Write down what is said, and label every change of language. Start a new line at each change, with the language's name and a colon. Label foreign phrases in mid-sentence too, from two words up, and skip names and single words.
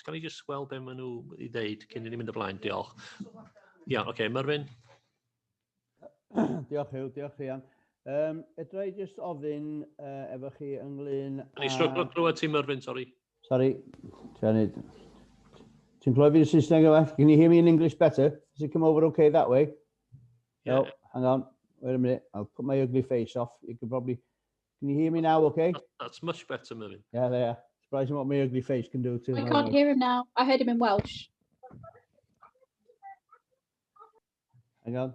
Welsh: Ga i just weld be maen nhw i ddeud cyn i ni mynd ymlaen? Diolch. Ia, oce, Myrwyn. Diolch Hugh, diolch Rhian. Ydra i just ofyn efo chi ynglyn... Ni stryglo clywed ti, Myrwyn, sori. Sorry, ti'n clywed fi'n Saesneg o well?
English: Can you hear me in English better? Does it come over okay that way? Yeah. No, hang on, wait a minute. I'll put my ugly face off. You can probably... Can you hear me now okay? That's much better, Myrwyn. Yeah, there. Surprising what my ugly face can do too. I can't hear him now. I heard him in Welsh. Hang on.